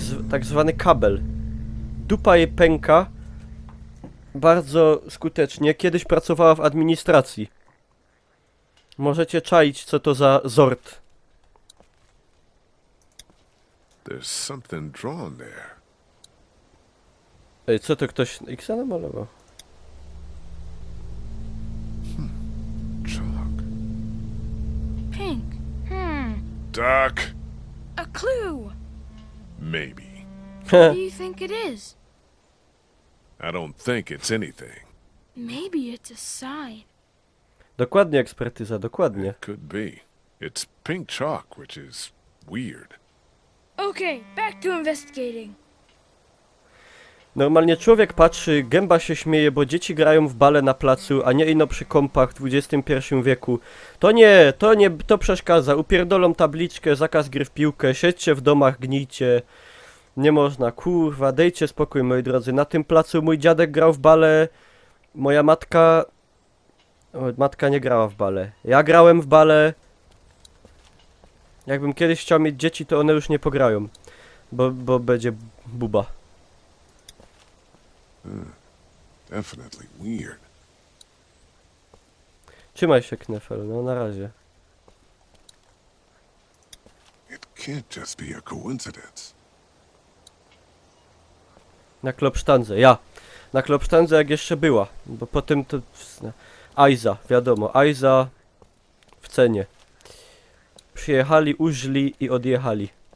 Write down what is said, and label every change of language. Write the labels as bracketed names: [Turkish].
[Polish] Tak zwany kabel. Dupa jej pęka bardzo skutecznie. Kiedyś pracowała w administracji. Możecie czaić, co to za zord. [English] There's something drawn there. [Polish] Ej, co to ktoś X namalował? [English] Chalk. Pink. Doc. A clue. Maybe. What do you think it is? I don't think it's anything. Maybe it's a sign. [Polish] Dokładnie, ekspertyza, dokładnie. [English] Could be. It's pink chalk, which is weird. Okay, back to investigating. [Polish] Normalnie człowiek patrzy, gęba się śmieje, bo dzieci grają w bale na placu, a nie ino przy kąpach w XXI wieku. To przeszkadza. Upierdolą tabliczkę, zakaz gry w piłkę, siedźcie w domach, gnijcie. Nie można, kurwa, dejcie spokój, moi drodzy. Na tym placu mój dziadek grał w bale, moja matka... Matka nie grała w bale. Ja grałem w bale. Jakbym kiedyś chciał mieć dzieci, to one już nie pograją. Bo będzie buba. [English] Definitely weird. [Polish] Trzymaj się, Knefel, no na razie. [English] It can't just be a coincidence. [Polish] Na klopsztandze, ja. Na klopsztandze jak jeszcze była. Bo potem to... Aiza, wiadomo, Aiza w cenie. Przyjechali, użli i odjechali.